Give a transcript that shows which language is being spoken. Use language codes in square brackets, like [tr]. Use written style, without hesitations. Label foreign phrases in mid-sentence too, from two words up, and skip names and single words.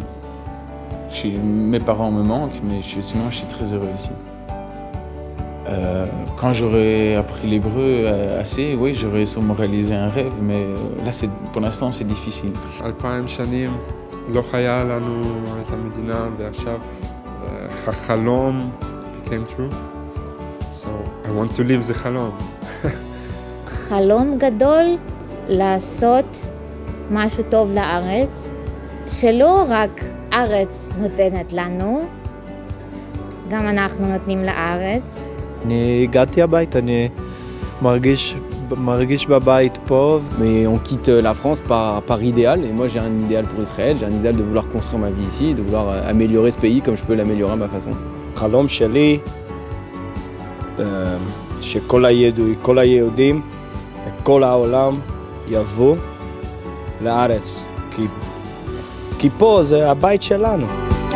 [fr] Mes parents me manquent, mais sinon je suis très heureux ici. Quand j'aurai appris l'hébreu assez, oui, j'aurais sûrement réalisé un rêve, mais là, pour l'instant, c'est difficile. [he] 2000 שנים לא היה לנו את המדינה, ועכשיו החלום [en] became true. So I want to live [he] זה חלום. חלום גדול לעשות משהו טוב לארץ, שלא רק ארץ נותנת לנו, גם אנחנו נותנים לארץ. אני הגעתי הביתה, אני מרגיש בבית פה. [fr] Mais on quitte la France par idéal, et moi j'ai un idéal pour Israël, j'ai un idéal de vouloir construire ma vie ici, de vouloir améliorer ce pays comme je peux l'améliorer à ma façon. [he] החלום שלי, שכל היהודים, כל העולם יבוא לארץ, כי פה זה הבית שלנו.